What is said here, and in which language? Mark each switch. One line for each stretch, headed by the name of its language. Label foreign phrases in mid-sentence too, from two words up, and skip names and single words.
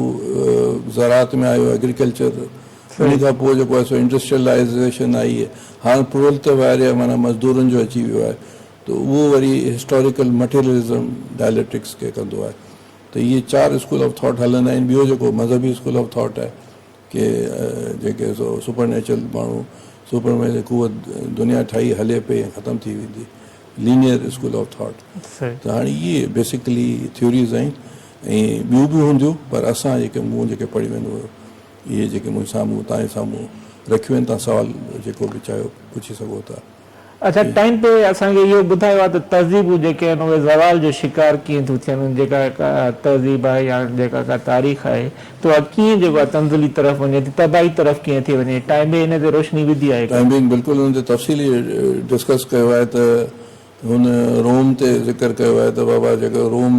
Sindhi: उहो ज़रात में आयो, एग्रीकल्चर, उन खां पोइ जेको आहे सो इंडस्ट्रियलाइज़ेशन आई आहे, हाणे प्रोल्ट वारे माना मज़दूरनि जो अची वियो आहे, त उहो वरी
English: historical materialism dialectics
Sindhi: खे कंदो आहे। त इहे 4
English: school of thought
Sindhi: हलंदा आहिनि। ॿियो जेको मज़हबी
English: school of thought
Sindhi: आहे कि जेके सो
English: super natural
Sindhi: माण्हू, सुपर में कुवत दुनिया ठाही हले पई ऐं ख़तमु थी वेंदी,
English: Linear school of thought.
Sindhi: त हाणे इहे बेसिकली थ्योरीज़ आहिनि ऐं ॿियूं बि हूंदियूं, पर असां जेके मूं जेके पढ़ी वेंदो इहे जेके मुंहिंजे साम्हूं तव्हांजे साम्हूं रखियूं आहिनि, तव्हां सुवाल जेको बि चाहियो पुछी सघो था। अच्छा, टाइम पे असांखे इहो ॿुधायो आहे त तहज़ीबूं जेके आहिनि उहे ज़वाल जो शिकार कीअं थियूं थियनि, जेका का तहज़ीब आहे या जेका का तारीख़ आहे त उहा कीअं जेको आहे तंज़ली तरफ़ वञे थी, तबाही तरफ़ कीअं थी वञे, टाइम बे इन ते रोशनी विधी आहे? टाइमिंग बिल्कुलु हुन ते तफ़सीली डिस्कस कयो आहे, त हुन रोम ते ज़िक्र कयो आहे त बाबा जेको रोम